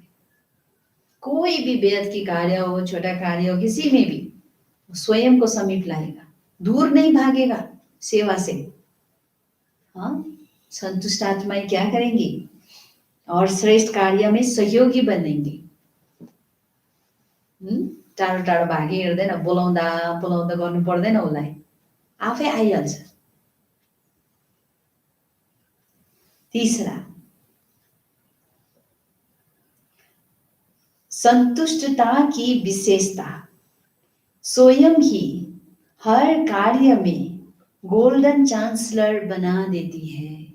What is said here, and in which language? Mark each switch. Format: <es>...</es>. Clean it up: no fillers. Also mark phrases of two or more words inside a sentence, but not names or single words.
<hi>कोई भी बेहद की कार्य हो, छोटा कार्य हो, किसी में भी स्वयं को समीप लाएगा, दूर नहीं भागेगा सेवा से। हाँ, संतुष्ट आत्माएं क्या करेंगी? और श्रेष्ठ कार्य में सहयोगी बनेंगे।</hi> <ne>टाढो टाढो भागी हिँड्दैन, बोलाउँदा बोलाउँदा गर्नु पर्दैन, उसलाई आफै आइहाल्छ।</ne> <hi>तीसरा, संतुष्टता की विशेषता स्वयं ही हर कार्य में</hi> <en>golden chancellor</en> <hi>बना देती है।</hi>